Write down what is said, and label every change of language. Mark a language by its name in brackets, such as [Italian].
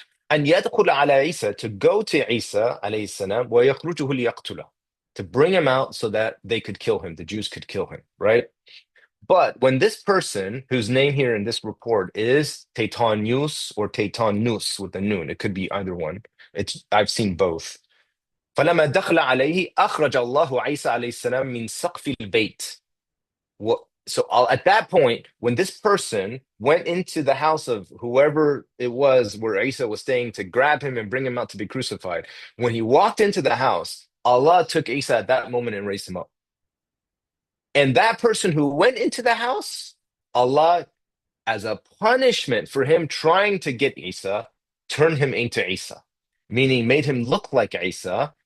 [English] And [Arabic] يدخل على [English] Isa, to go to Isa alayhi salam, [Arabic] ويخرجه ليقتله, [English] to bring him out so that they could kill him, the Jews could kill him, right? But when this person, whose name here in this report is Taytanus or Taytanus with a noon, it could be either one. I've seen both. [Arabic] فلما دخل عليه أخرج الله عيسى عليه السلام من سقف البيت. [English] so at that point, when this person went into the house of whoever it was where Isa was staying to grab him and bring him out to be crucified, when he walked into the house, Allah took Isa at that moment and raised him up. And that person who went into the house, Allah, as a punishment for him trying to get Isa, turned him into Isa, meaning made him look like Isa.